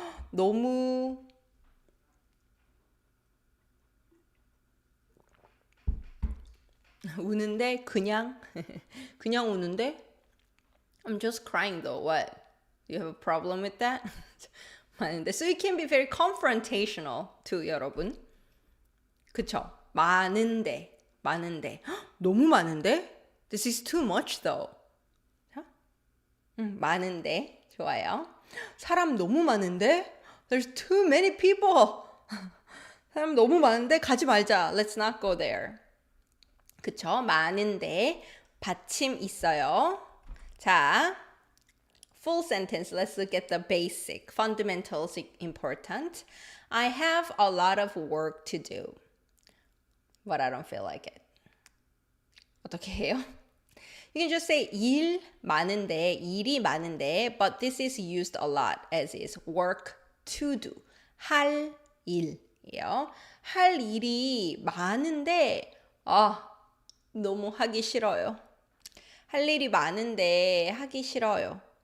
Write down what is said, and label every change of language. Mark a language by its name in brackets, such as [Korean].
[Korean] 너무 우는데 그냥 그냥 우는데 [English] I'm just crying though. What? You have a problem with that? 많은데 so it can be very confrontational too, 여러분. [Korean] 그쵸? 많은데 너무 많은데? [English] This is too much though. 많은데 좋아요. [Korean] 사람 너무 많은데? [English] There's too many people. [Korean] 사람 너무 많은데 가지 말자. [English] Let's not go there. [Korean] 그쵸? 많은데 받침 있어요. [English] 자, full sentence. Let's look at the basic fundamentals important. I have a lot of work to do, but I don't feel like it. [Korean] 어떻게 해요? [English] You can just say [Korean] 일 많은데, 일이 많은데, [English] but this is used a lot as is work to do. [Korean] 할 일이에요. 할 일이 많은데, 너무 하기 싫어요. 할 일이 많은데 하기 싫어요.